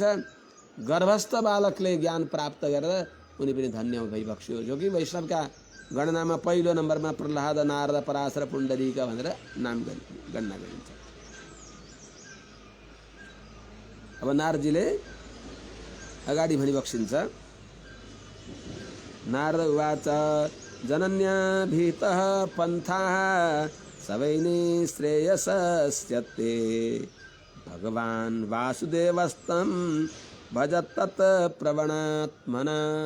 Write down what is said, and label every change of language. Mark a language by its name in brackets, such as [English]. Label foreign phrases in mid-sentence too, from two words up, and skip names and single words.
[Nepali] गर्भस्थ बालकले ज्ञान प्राप्त गरेर उनी पनि धन्य भइबक्स्यो। जो कि वैष्णवका गणनामा पहिलो नम्बरमा प्रह्लाद, नारद, पराशर, पुण्डरीक भनेर नाम गणना गरिन्छ। अब नारदजीले अगाडि भनिबक्सिन्छ। [Sanskrit] नारद उवाच जनन्याभीतः पन्थाः सवै निःश्रेयसस्यते भगवान् वासुदेवस्तं भजतत् प्रवणात्मना।